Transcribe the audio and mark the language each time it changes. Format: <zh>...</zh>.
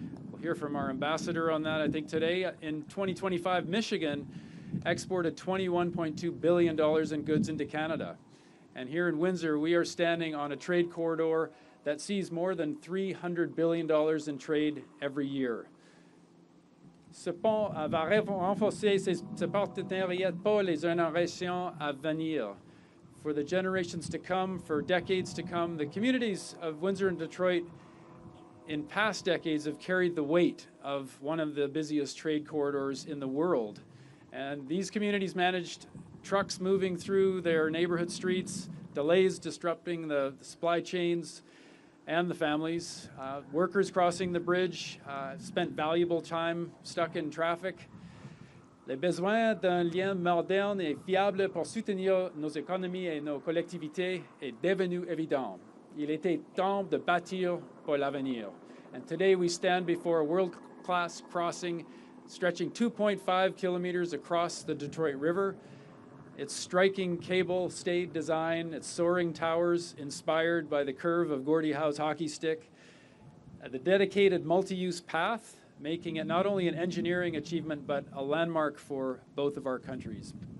<en>We'll hear from our ambassador on that, I think, today. In 2025, Michigan exported $21.2 billion in goods into Canada. And here in Windsor, we are standing on a trade corridor that sees more than $300 billion in trade every year.</en> <fr>Ce pont va renforcer ce partenariat pour les générations à venir.</fr> <en>For the generations to come, for decades to come, the communities of Windsor and Detroit in past decades have carried the weight of one of the busiest trade corridors in the world. And these communities managed trucks moving through their neighborhood streets, delays disrupting the supply chains and the families, workers crossing the bridge, spent valuable time stuck in traffic.</en> <fr>Le besoin d'un lien moderne et fiable pour soutenir nos économies et nos collectivités est devenu évident. Il était temps de bâtir pour l'avenir.</fr> <en>And today we stand before a world-class crossing stretching 2.5 kilometers across the Detroit River. Its striking cable-stayed design, its soaring towers inspired by the curve of Gordie Howe's hockey stick, the dedicated multi-use path, making it not only an engineering achievement, but a landmark for both of our countries.</en>